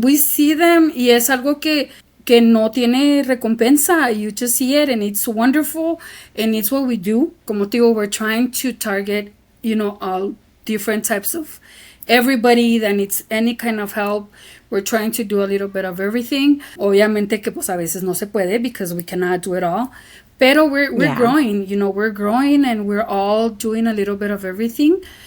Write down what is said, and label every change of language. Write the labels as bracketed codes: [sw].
[en] We see them, [es] y es algo que no tiene recompensa. [en] You just see it, and it's wonderful, and it's what we do. [es] Como te digo, [en] we're trying to target, you know, all different types of everybody that needs any kind of help. We're trying to do a little bit of everything. [es] Obviamente que pues a veces no se puede [en] because we cannot do it all. Pero we're growing, you know, we're growing, and we're all doing a little bit of everything.